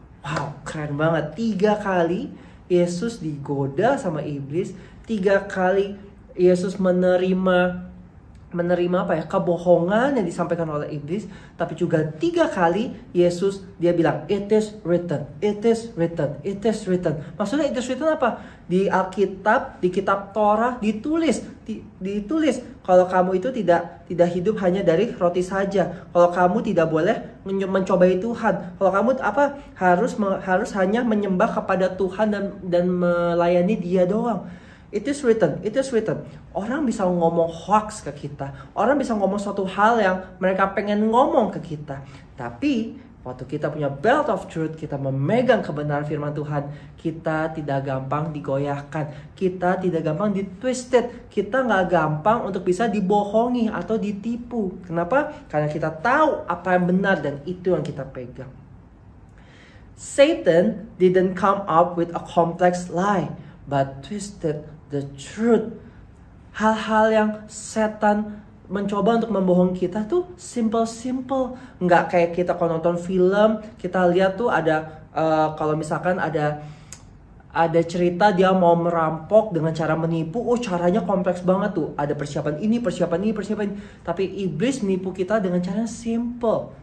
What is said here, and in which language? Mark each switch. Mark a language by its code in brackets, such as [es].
[id] Wow, keren banget. 3 kali Yesus digoda sama iblis. 3 kali Yesus menerima kebohongan yang disampaikan oleh iblis. Tapi juga 3 kali Yesus dia bilang, [en] it is written, it is written, [id] it is written. Maksudnya [en] it is written [id] apa? Di Alkitab, di kitab Torah ditulis kalau kamu itu tidak hidup hanya dari roti saja. Kalau kamu tidak boleh mencobai Tuhan. Kalau kamu harus hanya menyembah kepada Tuhan dan melayani Dia doang. [en] It is written, it is written. [id] Orang bisa ngomong hoax ke kita. Orang bisa ngomong suatu hal yang mereka pengen ngomong ke kita. Tapi waktu kita punya [en] belt of truth, [id] kita memegang kebenaran firman Tuhan, kita tidak gampang digoyahkan. Kita tidak gampang ditwisted. Kita nggak gampang untuk bisa dibohongi atau ditipu. Kenapa? Karena kita tahu apa yang benar dan itu yang kita pegang. [en] Satan didn't come up with a complex lie, but twisted the truth. [id] Hal-hal yang setan mencoba untuk membohongi kita tuh simple. Nggak kayak kita kalau nonton film, kita lihat tuh ada kalau misalkan ada cerita dia mau merampok dengan cara menipu. Oh, caranya kompleks banget tuh. Ada persiapan ini. Tapi iblis menipu kita dengan cara simple.